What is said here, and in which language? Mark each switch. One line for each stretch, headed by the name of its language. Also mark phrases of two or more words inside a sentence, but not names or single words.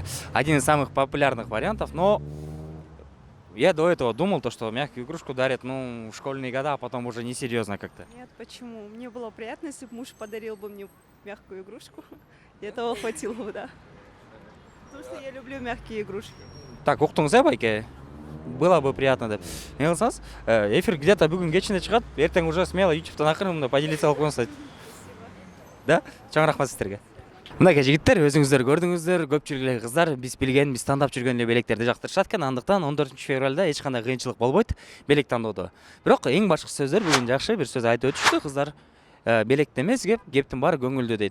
Russian: Один из самых популярных вариантов, но я до этого думал, то, что мягкую игрушку дарят, в школьные года, а потом уже несерьезно как-то. Нет, почему? Мне было приятно, если бы муж подарил бы мне мягкую игрушку. И этого хватило бы, да. Потому что я люблю мягкие игрушки. Так,
Kyrgyz: уктуңуз байке?
Russian: Было бы приятно деп.
Kyrgyz: Не кылсаңыз,
Russian: эфир где-то
Kyrgyz: бүгүн кечинде чыгат, эртең
Russian: уже смело
Kyrgyz: ютубтан акырын поделиться кылып коюңуздар. Да? Чоң рахмат сиздерге. Мындай жигиттер, өзүңүздөр көрдүңүздөр, көпчүлүк эле кыздар биз билген, биз тандап жүргөн эле белектерди жактырышат экен. Андыктан 14 февралда эч кандай кыйынчылык болбойт белек тандоодо. Бирок эң башкы сөздөр бүгүн жакшы бир сөз айтып өтүштү. Кыздар белекте эмес, кептин баары көңүлдө дейт.